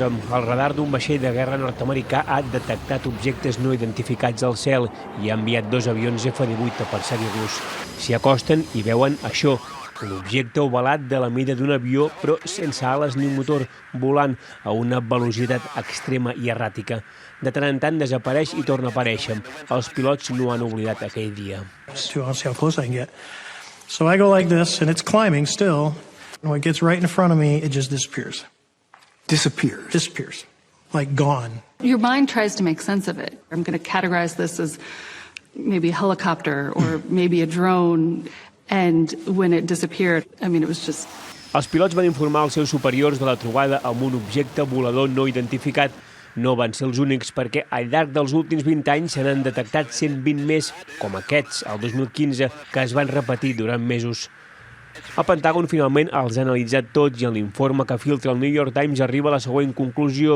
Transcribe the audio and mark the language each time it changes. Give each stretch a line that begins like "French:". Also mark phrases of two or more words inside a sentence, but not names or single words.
Catalan: El radar d'un vaixell de guerra nord-americà ha detectat objectes no identificats al cel i ha enviat 2 avions F-18 a perseguir-los. S'hi acosten i veuen això, un objecte ovalat de la mida d'un avió, però sense ales ni motor, volant a una velocitat extrema i erràtica. De tant en tant desapareix i torna a aparèixer. Els pilots no han oblidat aquell dia.
English: I'll see how close I can get. So I go like this, and it's climbing still. And when it gets right in front of me, it just disappears. Disappears? Disappears. Like gone. Your mind tries to make sense of it. I'm going to categorize this as maybe a helicopter or maybe a drone. And when it disappeared, I mean, it was just...
Catalan: Els pilots van informar als seus superiors de la trobada amb un objecte volador no identificat. No van ser els únics, perquè al llarg dels últims 20 anys se n'han detectat 120 més, com aquests, el 2015, que es van repetir durant mesos. El Pentàgon finalment els ha analitzat tots i en l'informe que filtra el New York Times arriba a la següent conclusió.